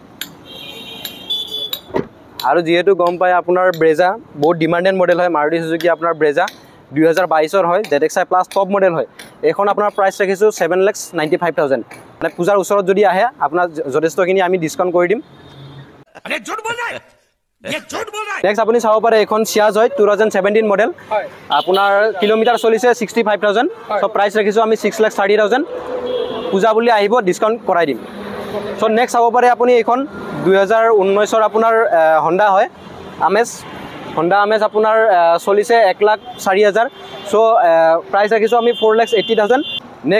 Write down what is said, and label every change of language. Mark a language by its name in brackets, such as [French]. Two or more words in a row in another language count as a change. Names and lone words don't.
[Assamese] আৰু যেহেতু গম পায় আপোনাৰ ব্ৰেজা বহুত [English] demanded model [Assamese] হয় মাৰুতি সুজুকি আপোনাৰ ব্ৰেজা 2022 ৰ হয় ZXI প্লাস [English] top model [Assamese] হয় এখন আপোনাৰ প্ৰাইস ৰাখিছো 7,95,000 মানে পূজাৰ ওচৰত যদি আহে আপোনাৰ যথেষ্টখিনি আমি ডিসকাউন্ট কৰি দিম [Hindi] अरे झूठ बोल रहा है ये झूठ बोल रहा है [Assamese] নেক্সট আপুনি চাব পাৰে এখন সিয়াজ হয় 2017 মডেল হয় আপোনাৰ কিলোমিটাৰ চলিছে 65,000 সো প্ৰাইস ৰাখিছো আমি 6,30,000 পূজা বুলি আহিব ডিসকাউন্ট কৰাই দিম সো নেক্সট চাব পাৰে আপুনি এখন 2019 ৰ আপোনাৰ হন্ডা হয় আমেজ হন্ডা আমেজ আপোনাৰ চলিছে 1,04,000 সো প্ৰাইস ৰাখিছো আমি 4,80,000 নেক্সট